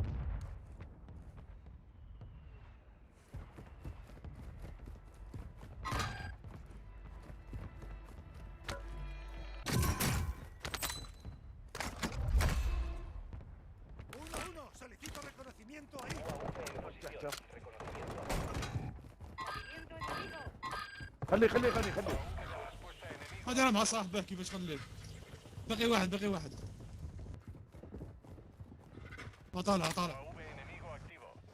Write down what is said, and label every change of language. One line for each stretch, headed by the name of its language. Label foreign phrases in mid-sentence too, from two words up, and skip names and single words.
Spanish: Uno. Solicito reconocimiento ahí. ¡Movimiento enemigo!
Arabic: خلي خلي خلي خلي هذا انا مع صاحبه كيفاش خليت باقي واحد طالع
Spanish: UAV enemigo activo.